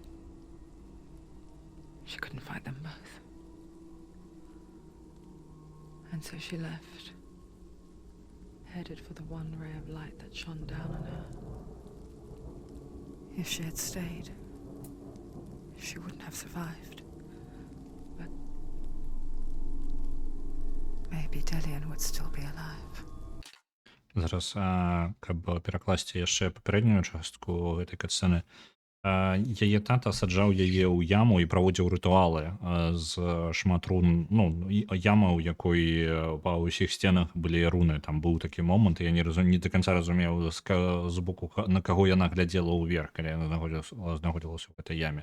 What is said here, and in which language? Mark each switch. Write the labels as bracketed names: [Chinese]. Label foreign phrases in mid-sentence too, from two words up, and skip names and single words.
[English] She couldn't fight them both. And so she left, headed for the one ray of light that shone down on her. If she had stayed, she wouldn't have survived. But maybe Delian would still be alive. [Belarusian] Зараз, каб перакласці яшчэ папярэднюю частку гэтай катсцэны. Яе тата саджаў яе ў яму і праводзіў рытуалы з шмат рун, ну, яма, у якой па ўсіх сценах былі руны. Там быў такі момант, я не до канца разумеў з боку, на каго яна глядзела ўверх, калі яна знаходзілася ў гэтай яме.